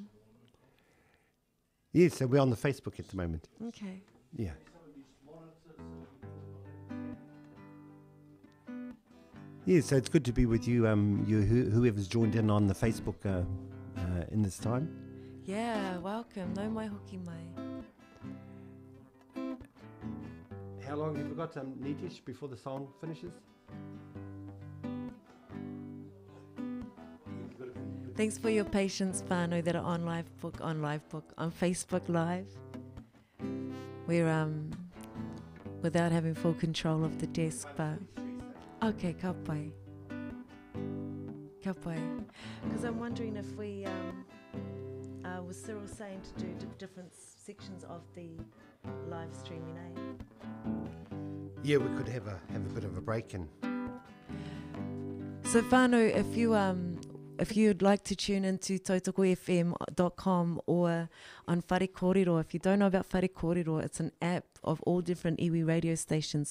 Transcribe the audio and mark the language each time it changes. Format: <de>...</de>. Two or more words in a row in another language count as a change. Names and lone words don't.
<en>Yes, so we're on the Facebook at the moment. Okay. Yeah. Yeah, so it's good to be with you, whoever's joined in on the Facebook in this time. Yeah, welcome.</en> <mi>No mai hoki mai.</mi> <en>How long have we got, Nitish, before the song finishes? Thanks for your patience, whānau, that are on Livebook, on Facebook Live. We're without having full control of the desk, but okay,</en> <mi>ka pai. Ka pai.</mi> <en>Because I'm wondering if we, was Cyril saying to do different sections of the live streaming, eh? Yeah, we could have a bit of a break in. So whānau, if you'd like to tune into tautokofm.com or on Whare Kōrero, if you don't know about Whare Kōrero, it's an app of all different iwi radio stations.</en>